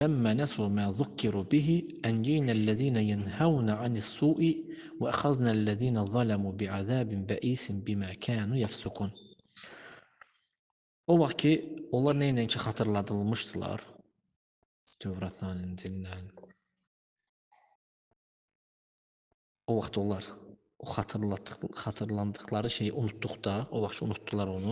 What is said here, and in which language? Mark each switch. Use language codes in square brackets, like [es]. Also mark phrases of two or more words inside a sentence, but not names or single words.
[ar] لما نسوا ما ذكروا به أنجينا الذين ينهون عن السوء وأخذنا الذين ظلموا بعذاب بئيس بما كانوا يفسقون. [az] O vaxt ki, onlar neyle ki xatırladılmışdılar, Tövratla, İncillə. O vaxt onlar o xatırlandıqları şeyi unutduqda, o vaxt unutdular onu.